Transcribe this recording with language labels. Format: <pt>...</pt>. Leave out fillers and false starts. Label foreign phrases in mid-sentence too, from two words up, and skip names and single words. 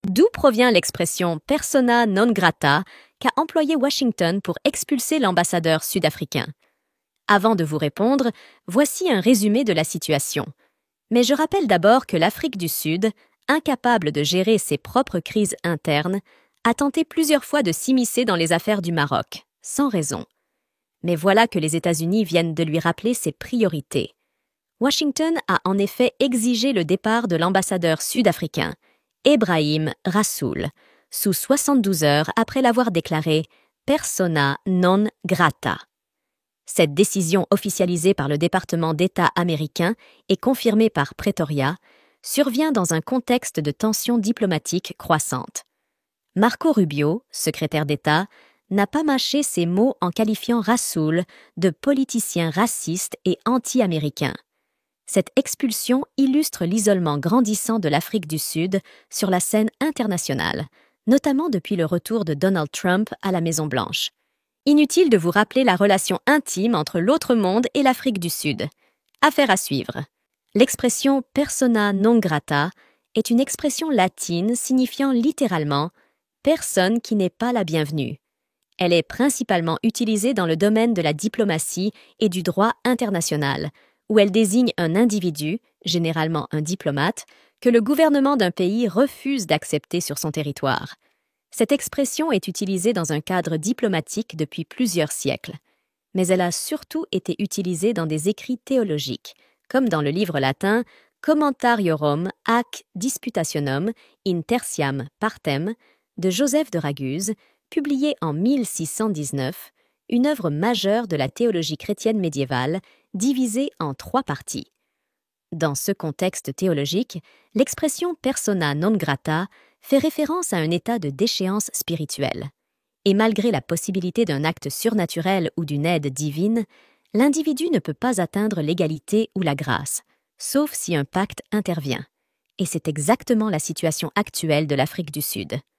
<fr>D'où provient l'expression</fr> <la>persona non grata</la> <fr>qu'a employée Washington pour expulser l'ambassadeur sud-africain? Avant de vous répondre, voici un résumé de la situation. Mais je rappelle d'abord que l'Afrique du Sud, incapable de gérer ses propres crises internes, a tenté plusieurs fois de s'immiscer dans les affaires du Maroc, sans raison. Mais voilà que les États-Unis viennent de lui rappeler ses priorités. Washington a en effet exigé le départ de l'ambassadeur sud-africain, Ebrahim Rassoul, sous 72 heures après l'avoir déclaré</fr> <la>persona non grata.</la> <fr>Cette décision officialisée par le département d'État américain et confirmée par Pretoria survient dans un contexte de tensions diplomatiques croissantes. Marco Rubio, secrétaire d'État, n'a pas mâché ses mots en qualifiant Rassoul de politicien raciste et anti-américain. Cette expulsion illustre l'isolement grandissant de l'Afrique du Sud sur la scène internationale, notamment depuis le retour de Donald Trump à la Maison-Blanche. Inutile de vous rappeler la relation intime entre l'autre monde et l'Afrique du Sud. Affaire à suivre. L'expression</fr> <la>persona non grata</la> <fr>est une expression latine signifiant littéralement « personne qui n'est pas la bienvenue ». Elle est principalement utilisée dans le domaine de la diplomatie et du droit international, où elle désigne un individu, généralement un diplomate, que le gouvernement d'un pays refuse d'accepter sur son territoire. Cette expression est utilisée dans un cadre diplomatique depuis plusieurs siècles, mais elle a surtout été utilisée dans des écrits théologiques, comme dans le livre latin Commentariorum ac Disputationum in tertiam partem de Joseph de Raguse, publié en 1619, une œuvre majeure de la théologie chrétienne médiévale, divisée en 3 parties. Dans ce contexte théologique, l'expression</fr> <la>persona non grata</la> <fr>fait référence à un état de déchéance spirituelle. Et malgré la possibilité d'un acte surnaturel ou d'une aide divine, l'individu ne peut pas atteindre l'égalité ou la grâce, sauf si un pacte intervient. Et c'est exactement la situation actuelle de l'Afrique du Sud.</fr>